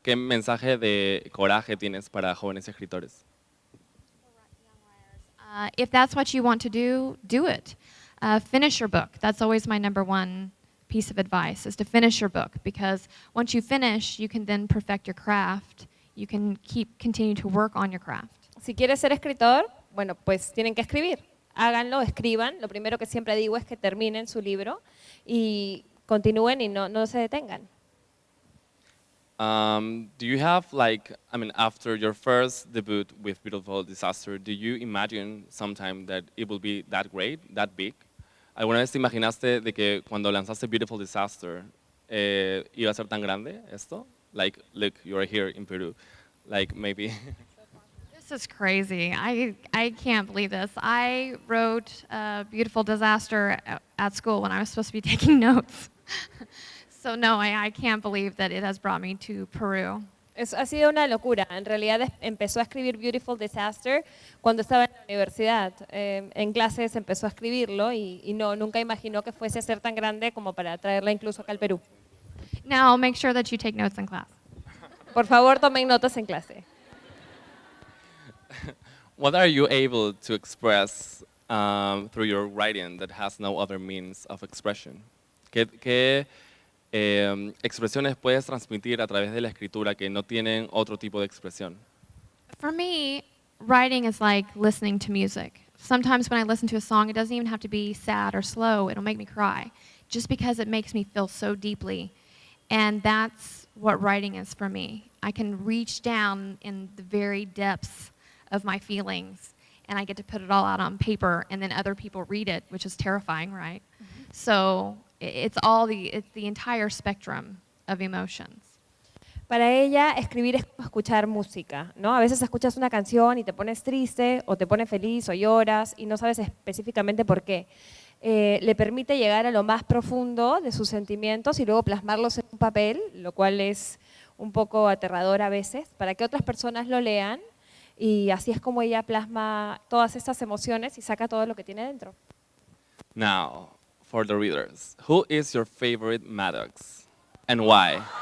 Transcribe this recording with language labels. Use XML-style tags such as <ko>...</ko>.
<es>¿Qué mensaje de coraje tienes para jóvenes escritores?</es> <en>If that's what you want to do, do it. Finish your book. That's always my number one piece of advice, is to finish your book, because once you finish, you can then perfect your craft. You can continue to work on your craft.</en> <es>Si quieres ser escritor, bueno, pues tienen que escribir. Háganlo, escriban. Lo primero que siempre digo es que terminen su libro y continúen y no se detengan.</es> <en>Do you have, after your first debut with Beautiful Disaster, do you imagine sometime that it will be that great, that big?</en> <es>¿Alguna vez te imaginaste de que cuando lanzaste Beautiful Disaster iba a ser tan grande esto?</es> <en>Like, look, you are here in Peru. Like, maybe. This is crazy. I can't believe this. I wrote Beautiful Disaster at school when I was supposed to be taking notes. So no, I can't believe that it has brought me to Peru.</en> <es>Ha sido una locura. En realidad empezó a escribir Beautiful Disaster cuando estaba en la universidad. En clases empezó a escribirlo y nunca imaginó que fuese a ser tan grande como para traerla incluso acá al Perú.</es> <en>Now make sure that you take notes in class.</en> <es>Por favor, tomen notas en clase.</es> <en>What are you able to express through your writing that has no other means of expression?</en> <es>¿Qué expresiones puedes transmitir a través de la escritura que no tienen otro tipo de expresión?</es> <en>For me, writing is like listening to music. Sometimes when I listen to a song, it doesn't even have to be sad or slow. It'll make me cry just because it makes me feel so deeply. And that's what writing is for me. I can reach down in the very depths of my feelings, and I get to put it all out on paper, and then other people read it, which is terrifying, right? So it's the entire spectrum of emotions.</en> <es>Para ella, escribir es como escuchar música, ¿no? A veces escuchas una canción y te pones triste, o te pones feliz, o lloras, y no sabes específicamente por qué. Le permite llegar a lo más profundo de sus sentimientos y luego plasmarlos en un papel, lo cual es un poco aterrador a veces, para que otras personas lo lean, y así es como ella plasma todas estas emociones y saca todo lo que tiene dentro.</es> <en>Now, for the readers, who is your favorite Maddox and why?</en>